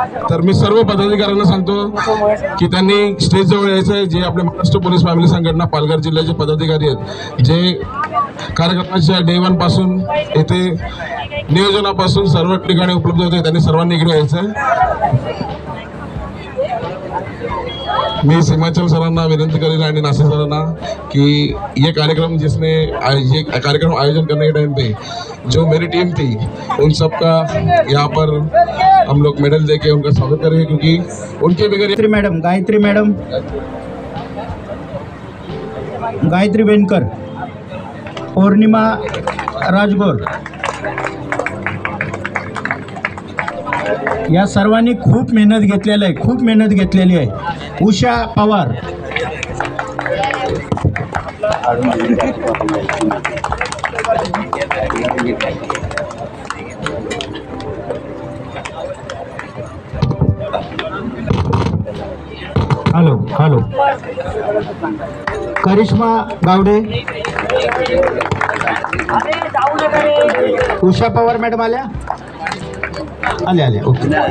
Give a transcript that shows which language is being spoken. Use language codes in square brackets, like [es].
[mr] तर मी सर्व पदाधिकाऱ्यांना सांगतो की त्यांनी स्टेजजवळ यायचं आहे. जे आपले महाराष्ट्र पोलीस फॅमिली संघटना पालघर जिल्ह्याचे पदाधिकारी आहेत, जे कार्यक्रमाच्या डे 1 पासून येथे नियोजनापासून सर्व ठिकाणी उपलब्ध होते, त्यांनी सर्वांनी इकडे यायचं आहे. [hi] मैं हिमाचल [mr] सरांना विनंती [hi] करेगा और नासिर सरांना कि ये कार्यक्रम ये कार्यक्रम आयोजन करने के टाइम पे जो मेरी टीम थी उन सब का यहाँ पर हम लोग मेडल देके उनका स्वागत करेंगे, क्योंकि उनके बगैर [mr] गायत्री वेनकर, पौर्णिमा राजगोर या सर्वांनी खूप मेहनत घेतलेली आहे. उषा पवार, हॅलो करिश्मा गावडे, उषा पवार मॅडम आल्या ओके.